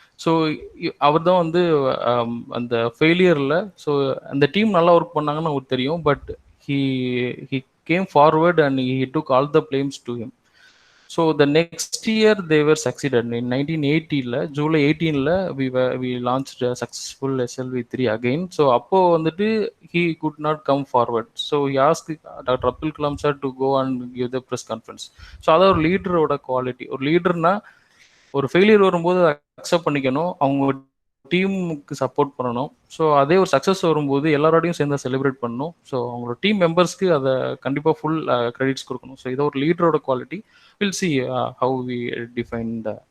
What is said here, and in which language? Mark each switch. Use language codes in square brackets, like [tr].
[ta] So அவர் தான் வந்து அந்த ஃபெயிலியரில், ஸோ அந்த டீம் நல்லா ஒர்க் பண்ணாங்கன்னு அவருக்கு தெரியும், but [en] he came forward and he took all the blames to him. So the next year they were succeeded. In 1980 July 18 we launched a successful SLV-3 again. So [ta] appo vandu [en] he could not come forward. So he asked Dr. Abdul Kalam sir to go and give the press conference. So [ta] adha or leader oda [en] quality. [ta] Or leader na ஒரு failure வரும்போது accept பண்ணிக்கணும், அவங்க டீமுக்கு support பண்ணணும். So அதே ஒரு success வரும்போது எல்லாரோடையும் சேர்ந்து செலிப்ரேட் பண்ணணும். ஸோ அவங்களோட டீம் மெம்பர்ஸ்க்கு அதை கண்டிப்பாக ஃபுல் கிரெடிட்ஸ் கொடுக்கணும். ஸோ இதை ஒரு லீடரோட quality. [en] Will see how we define the.